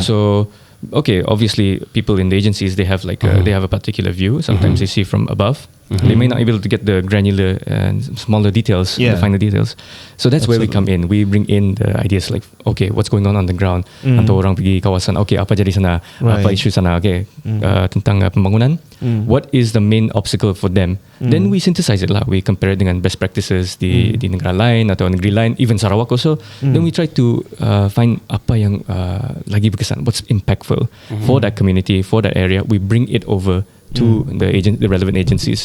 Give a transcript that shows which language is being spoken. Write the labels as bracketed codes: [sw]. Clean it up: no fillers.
[en] So, okay, obviously, people in the agencies, they have they have a particular view. Sometimes they see from above. They may not be able to get the granular and smaller details, the finer details. So that's where we come in. We bring in the ideas like, okay, what's going on the ground? [ms] Atau orang pergi kawasan, okay, apa jadi sana? Apa isu sana? Okay, tentang pembangunan. [en] What is the main obstacle for them? Then we synthesize it lah. We compare it dengan best practices [ms] di negara lain atau negeri lain, [en] even Sarawak also. Then we try to find [ms] apa yang lagi berkesan, [en] what's impactful for that community, for that area. We bring it over to the relevant agencies.